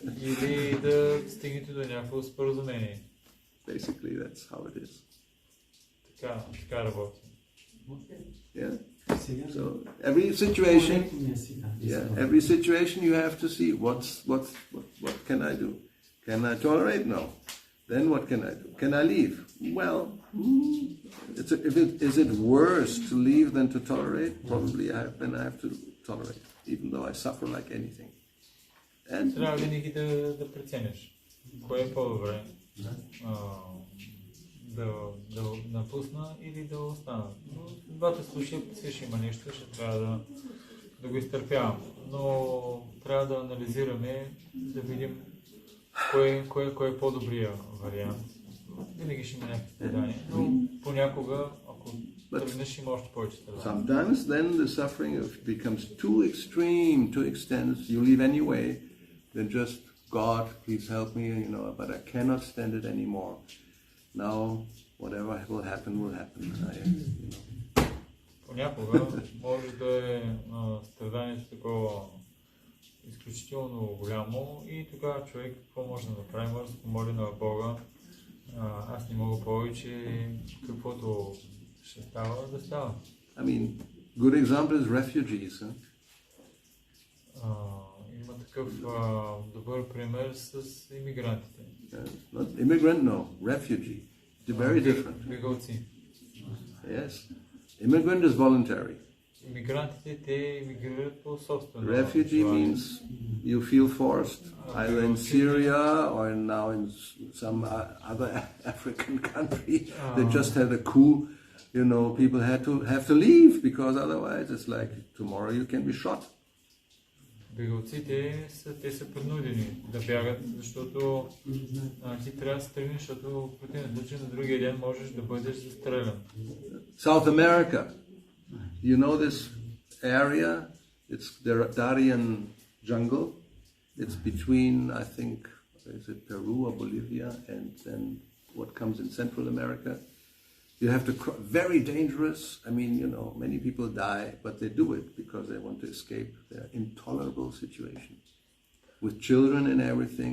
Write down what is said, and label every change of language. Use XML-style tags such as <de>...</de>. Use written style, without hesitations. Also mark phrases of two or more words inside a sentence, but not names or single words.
<bg>или да стигнете до някакво споразумение.</bg> <en>Basically, that's how it is.</en> <bg>Така работи.</bg> <en>Yeah.</en> <bg>Сега,</bg> <en>So every situation, yeah, every situation you have to see what can I do? Can I tolerate? No. Then what can I do? Can I leave? Well, is it worse to leave than to tolerate? Probably then I have to tolerate, even though I suffer like anything. And</en> <bg>Трябва винаги да прецениш. Кое е по-добре? Да напусна или да остана. Но в двата случая ще има нещо, ще трябва да го изтърпявам. Но трябва да анализираме, да видим кой е по-добрия вариант. Винаги ще има някакви страдания, но понякога, ако тръгнеш, има още повече страдания.</bg> <en>sometimes then the suffering becomes too extreme, too extensive. You leave anyway, then just God, please help me, you know, but I cannot stand it anymore. Now, whatever will happen, will happen.</en> <bg>Понякога може да е страданието такова изключително голямо и тогава човек какво може да направи? Може да се помоли на Бога. Аз не мога повече, каквото ще става, да става.</bg> <en>I mean, good example is refugees.</en> <bg>Има такъв добър пример с иммигрантите.</bg> <en>Not immigrant, no, refugee. It's very different.</en> <bg>Бегалци.</bg> <en>Yes. Immigrant is voluntary.</en> <bg>Иммигрантите, те иммигрират по собствено.</bg> <en>Refugee means you feel forced, either in Syria or now in some other African country. They just had a coup. You know, people have to leave because otherwise it's like tomorrow you can be shot.</en> <bg>Бегалците те са принудени да бягат, защото ти трябва да се тръгнеш, защото в противен случай на другия ден можеш да бъдеш застрелян.</bg> <en>South America, you know this area? It's the Darien jungle. It's between, I think, is it Peru or Bolivia, and then what comes in Central America. You have to very dangerous. I mean, you know, many people die, but they do it because they want to escape their intolerable situation with children and everything.</en>